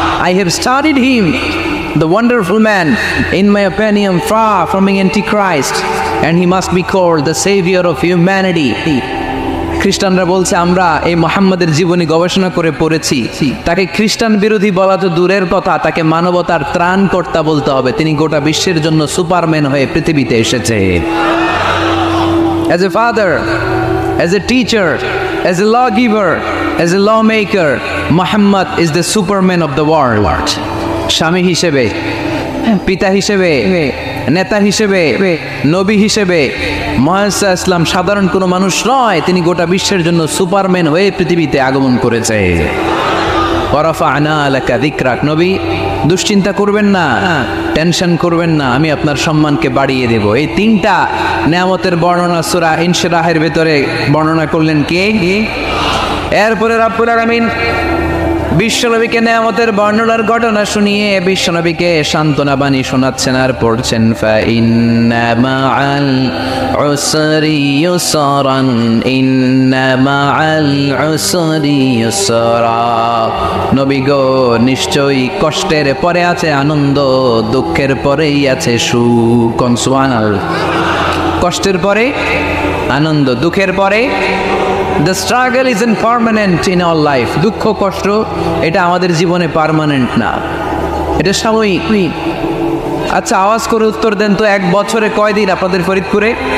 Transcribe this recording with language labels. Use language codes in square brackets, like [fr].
[en] I have studied him, the wonderful man, in my opinion far from being antichrist, and he must be called the savior of humanity. [bn] খ্রিস্টানরা বলছে, আমরা এই মুহাম্মদের জীবনী গবেষণা করে পড়েছি, তাকে খ্রিস্টান বিরোধী বলা তো দূরের কথা, তাকে মানবতার ত্রাণকর্তা বলতে হবে। তিনি গোটা বিশ্বের জন্য সুপারম্যান হয়ে পৃথিবীতে এসেছে। [en] As a father, as a teacher, as a lawgiver, as a lawmaker, Muhammad is the superman of the world. [bn] স্বামী হিসেবে, পিতা হিসেবে, নেতা হিসেবে, নবী হিসেবে মুহাম্মদ সাল্লাল্লাহু আলাইহি ওয়াসাল্লাম সাধারণ কোনো মানুষ নয়, তিনি গোটা বিশ্বের জন্য সুপারম্যান হয়ে পৃথিবীতে আগমন করেছে। [ar] ওয়ারাফা'না লাকা যিকরাক, [bn] নবী দুশ্চিন্তা করবেন না, টেনশন করবেন না, আমি আপনার সম্মানকে বাড়িয়ে দেব। এই তিনটা নেয়ামতের বর্ণনা সূরা ইনশিরাহের ভেতরে বর্ণনা করলেন কে? এরপরে রব্বুল আলামিন বিশ্বনবীকে নেয়ামতের বর্ণনার ঘটনা শুনিয়ে বিশ্বনবীকে সান্ত্বনা বাণী শোনাচ্ছেন আর পড়ছেন, [ar] ফাইন্না মাআল উসরি ইউসরান, ইন্না মাআল উসরি ইউসরা। [bn] নবী গো, নিশ্চয়ই কষ্টের পরে আছে আনন্দ, দুঃখের পরেই আছে সুখ। [ar] সুবহানাল্লাহ। [bn] কষ্টের পরে আনন্দ, দুঃখের পরে [en] The struggle is impermanent in our life. [bn] দুঃখ কষ্ট এটা আমাদের জীবনে পার্মানেন্ট না, এটা সাময়িক। আচ্ছা, আওয়াজ করে উত্তর দেন তো, এক বছরে কয়দিন আপনাদের ফরিদপুরে?